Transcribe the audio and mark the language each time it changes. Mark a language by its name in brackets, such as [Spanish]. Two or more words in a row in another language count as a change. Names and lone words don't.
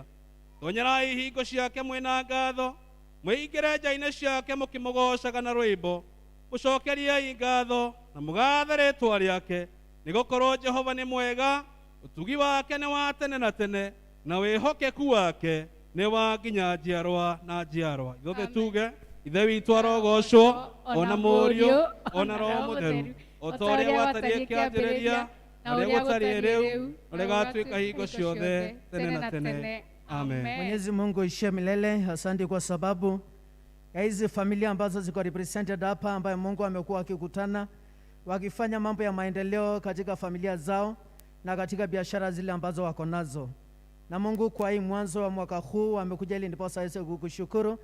[Kikuyu] Tonyerai hingo ciake mwĩna ngatho, mwĩingĩre nja-inĩ ciake mũkĩmũgocaga na rwĩmbo, mũcokeriai ngatho na mũgathe rĩĩtwa rĩake, nĩgũkorwo Jehova nĩ mwega, ũtugi wake nĩ wa tene na tene, na wĩhokeku wake nĩ wa nginya njiarwa na njiarwa. Ithuothe tuge ithe witũ arogocwo, ona mũriũ, ona Roho Mũtheru, o ta ũrĩa watariĩ kĩambĩrĩria, na ũrĩa gũtariĩ rĩu, na rĩgatuĩka hingo ciothe tene na tene. Amen. [Swahili] Mwenyezi Mungu ishie milele. Asante kwa sababu ya hizi familia ambazo ziko represented hapa, ambaye Mungu amekuwa akikutana wakifanya mambo ya maendeleo katika familia zao na katika biashara zile ambazo wako nazo. Na Mungu, kwa hii mwanzo wa mwaka huu wamekuja ili ndiposa aweze kukushukuru.